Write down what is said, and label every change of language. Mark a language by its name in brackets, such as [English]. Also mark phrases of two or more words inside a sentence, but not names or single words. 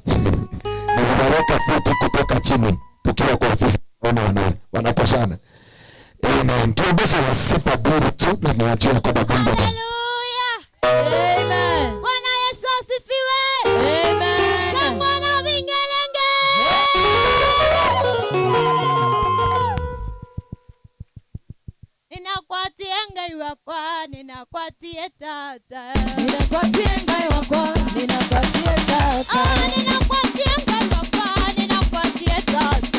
[Swahili] Na wanaweka futi kutoka chini tukiwa kwa ofisi wanapashana. Amen. Tuombe kwa sifa bure tu na niachie kwa Mungu. Hallelujah. Amen. Bwana Yesu asifiwe. Amen. Shangwe na vingelenge. [Kamba] Ninakwatia Ngai wakwa, ninakwatia tata. Ninakwatia Ngai wakwa, ninakwatia tata. Ninakwatia Ngai wakwa, ninakwatia tata.